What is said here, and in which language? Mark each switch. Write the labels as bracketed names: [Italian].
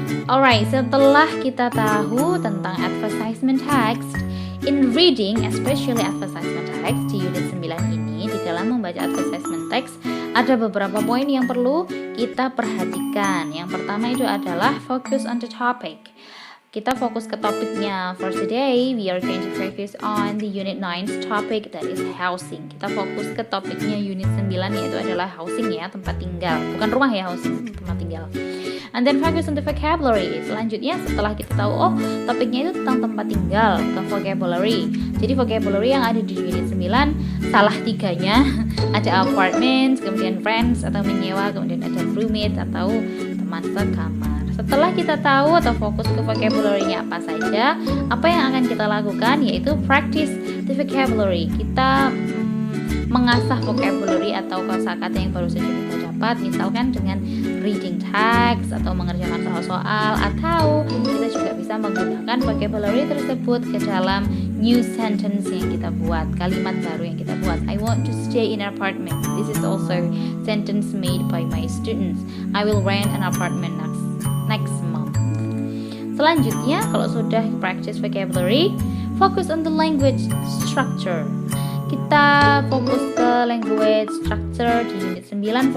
[Indonesian] Alright, setelah kita tahu tentang advertisement text, in reading, especially advertisement text di unit 9 ini, di dalam membaca advertisement text, ada beberapa poin yang perlu kita perhatikan. Yang pertama itu adalah [English] focus on the topic. [Indonesian] Kita fokus ke topiknya. [English] For today, we are going to focus on the unit 9's topic, that is housing. [Indonesian] Kita fokus ke topiknya unit 9, yaitu adalah housing ya, tempat tinggal. Bukan rumah ya, housing, tempat tinggal. [English] And then focus on the vocabulary. [Indonesian] Selanjutnya setelah kita tahu topiknya itu tentang tempat tinggal, ke vocabulary. Jadi vocabulary yang ada di unit 9 salah 3-nya. Ada apartment, kemudian friends atau menyewa, kemudian ada roommate atau teman sekamar. Setelah kita tahu atau fokus ke vocabulary-nya apa saja, apa yang akan kita lakukan yaitu [English] practice the vocabulary. [Indonesian] Kita mengasah vocabulary atau kosakata yang baru saja kita dapat, misalkan dengan reading text atau mengerjakan soal-soal, atau kita juga bisa menggunakan vocabulary tersebut ke dalam new sentence yang kita buat, kalimat baru yang kita buat. [English] I want to stay in an apartment. This is also sentence made by my students. I will rent an apartment next month. [Indonesian] Selanjutnya, kalau sudah practice vocabulary, [English] focus on the language structure. [Indonesian] Kita fokus ke language structure di unit 9.